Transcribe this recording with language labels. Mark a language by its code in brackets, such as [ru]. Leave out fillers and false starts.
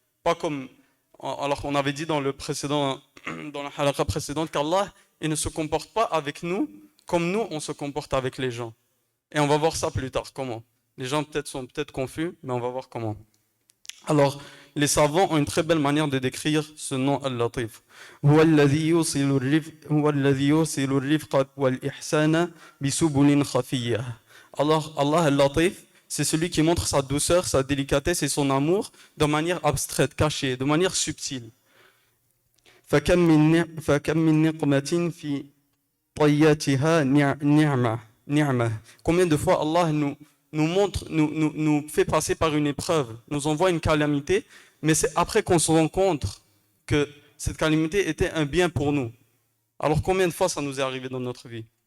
[fr] Pas comme, alors on avait dit dans dans la halakha précédente qu'Allah, il ne se comporte pas avec nous comme nous, on se comporte avec les gens. Et on va voir ça plus tard, comment. Les gens sont peut-être confus, mais on va voir comment. Alors, les savants ont une très belle manière de décrire ce nom Al-Latif. [ar] هو الذي يوصل الرفق والإحسان بسبل خفية. [fr] Alors, Allah Al-Latif, c'est celui qui montre sa douceur, sa délicatesse et son amour de manière abstraite, cachée, de manière subtile. [ar] فكم من نقمة في طياتها نعمة. [fr] Combien de fois Allah nous fait passer par une épreuve, nous envoie une calamité, mais c'est après qu'on se rend compte que cette calamité était un bien pour nous. Alors combien de fois ça nous est arrivé dans notre vie?